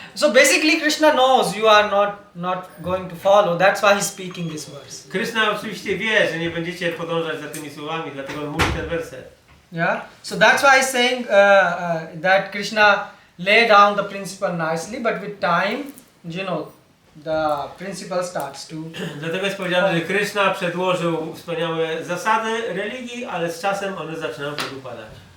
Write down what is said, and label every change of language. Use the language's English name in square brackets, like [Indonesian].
[English] So basically, Krishna knows you are not going to follow. That's why he's speaking this verse. [Polish] Krishna oczywiście wie, że nie będziecie podążać za tymi słowami, dlatego on mówi ten werset. [English] Yeah. So that's why he's saying that Krishna lay down the principle nicely, but with time, you know, the principle starts to. [Polish] Dlatego jest powiedziane, że Krishna przedłożył wspaniałe zasady religii, ale z czasem one zaczynają podupadać.